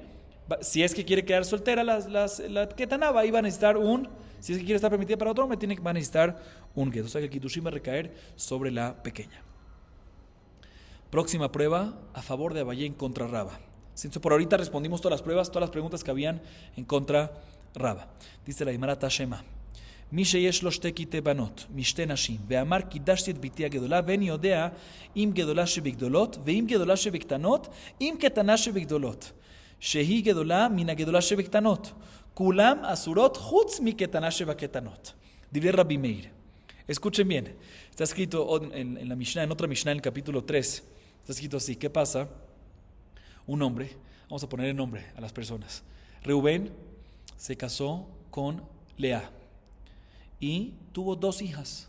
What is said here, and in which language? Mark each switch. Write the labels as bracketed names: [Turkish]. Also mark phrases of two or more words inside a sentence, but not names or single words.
[Spanish] Si es que quiere quedar soltera la Ketaná, ahí va a necesitar si es que quiere estar permitida para otro hombre, va a necesitar un get. O sea que el Kiddushin va a recaer sobre la pequeña. Próxima prueba a favor de Abayé en contra Raba. Entonces, por ahorita respondimos todas las preguntas que habían en contra Raba. Dice la Gemara Tashema. [Hebrew] מי שיש לו שתי קטעי בנות, משתי נשים, ואמר קידשתי את ביתי הגדולה, ואין יודע אם גדולה שבגדולות, ואם גדולה שבקטנות, אם קטנה שבגדולות, שהיא גדולה מן הגדולה שבקטנות. כולם אסורות חוץ מקטנה שבקטנות. דברי רבי מאיר. [Spanish] Escuchen bien, está escrito en la Mishnah, en otra Mishnah, en el capítulo 3, está escrito así, ¿qué pasa? un hombre, vamos a poner el nombre a las personas. Reubén se casó con Lea y tuvo 2 hijas.